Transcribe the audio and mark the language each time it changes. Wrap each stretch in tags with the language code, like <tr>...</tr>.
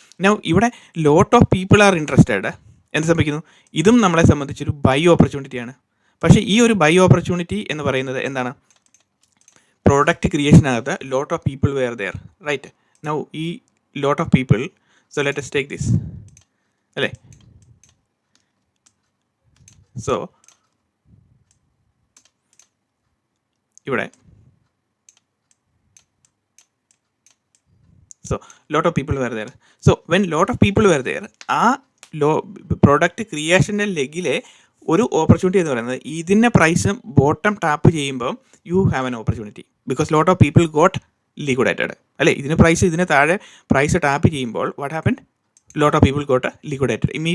<en>Now ഇവിടെ lot of people are interested.</en> <ml>എന്ത് സംഭവിക്കുന്നു? ഇതും നമ്മളെ സംബന്ധിച്ചൊരു ബൈ ഓപ്പർച്യൂണിറ്റിയാണ്. പക്ഷേ ഈ ഒരു ബൈ ഓപ്പർച്യൂണിറ്റി എന്ന് പറയുന്നത് എന്താണ്?</ml> <en>Product ക്രിയേഷനകത്ത് lot of people were there. Right. Now ഈ lot of people, so let us take this അല്ലേ. So ഇവിടെ lot of people were there. So when lot of people were there,</en> <ml>ആ product ക്രിയേഷൻ്റെ ലെഗിലെ ഒരു opportunity എന്ന് പറയുന്നത് ഇതിൻ്റെ price bottom tap ചെയ്യുമ്പോൾ</ml> <en>You have an opportunity because lot of people got liquidated അല്ലേ.</en> <ml>ഇതിന് താഴെ പ്രൈസ് ടാപ്പ് ചെയ്യുമ്പോൾ</ml> <en>What happen? Lot of people got liquidated.</en>